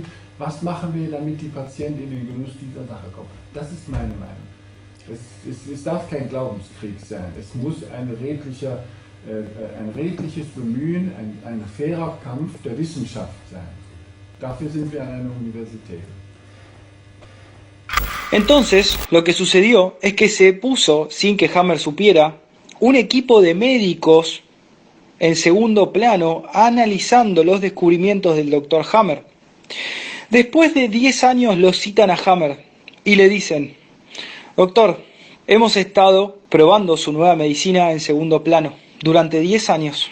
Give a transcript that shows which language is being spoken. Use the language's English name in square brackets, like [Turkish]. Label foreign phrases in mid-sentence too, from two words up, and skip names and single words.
[German] Was machen wir, damit die Patienten in den Genuss dieser Sache kommen? Das ist meine Meinung. Es darf kein Glaubenskrieg sein. Es muss ein redliches Bemühen, ein fairer Kampf der Wissenschaft sein. Dafür sind wir an einer Universität. [Spanish] Entonces, lo que sucedió es que se puso, sin que Hammer supiera, un equipo de médicos en segundo plano analizando los descubrimientos del Dr. Hammer. Después de 10 años lo citan a Hammer y le dicen: doctor, hemos estado probando su nueva medicina en segundo plano durante 10 años.